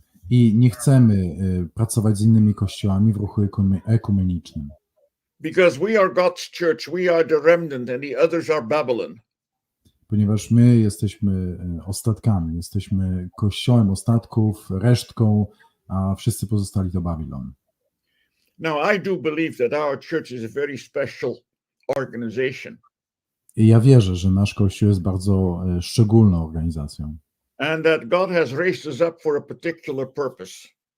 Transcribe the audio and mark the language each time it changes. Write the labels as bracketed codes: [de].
[pl] I nie chcemy pracować z innymi kościołami w ruchu ekumenicznym. [en] Because we are God's church, we are the remnant and the others are Babylon. [pl] Ponieważ my jesteśmy ostatkami, jesteśmy kościołem ostatków, resztką, a wszyscy pozostali to Babilon. [en] Now, I do believe that our church is a very special organization. [pl] I ja wierzę, że nasz kościół jest bardzo szczególną organizacją. [en] And that God has raised us up for a particular purpose.